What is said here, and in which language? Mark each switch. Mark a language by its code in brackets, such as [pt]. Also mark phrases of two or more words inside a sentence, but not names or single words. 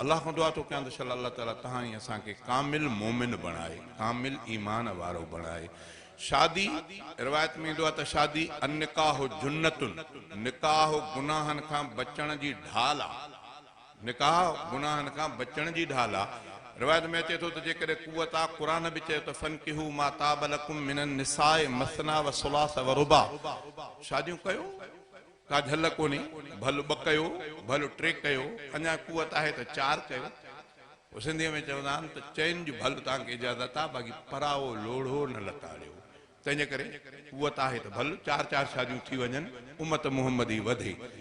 [sd] الله کان دعا ٿو ڪيان ته شل الله تعاليٰ توهان ۽ اسان کي ڪامل مومن بڻائي، ڪامل ايمان وارو بڻائي. شادي، روايت ۾ ايندو آهي ته شادي النڪاح جنتن، نڪاح گناهن کان بچڻ جي ڍال آهي. نڪاح گناهن کان بچڻ جي ڍال آهي. روايت ۾ اچي ٿو ته جيڪڏهن قوت آهي، قرآن به چئي ٿو، [ar] فنڪحوا ما طاب لكم من النساء مثنى وثلاث ورباع. [sd] شاديون ڪيو، ڪا جهل ڪونهي، ڀل ٻه ڪيو، ڀل ٽي ڪيو، اڃا قوت آهي ته چار ڪيو. پوءِ سنڌيءَ ۾ چوندا آهن ته چئن جي ڀل توهان کي اجازت آهي، باقي پراوو لوڙهو نه لتاڙيو. تنهنجي ڪري قوت آهي ته ڀل چار چار شاديون ٿي وڃن، امت محمدي وڌي.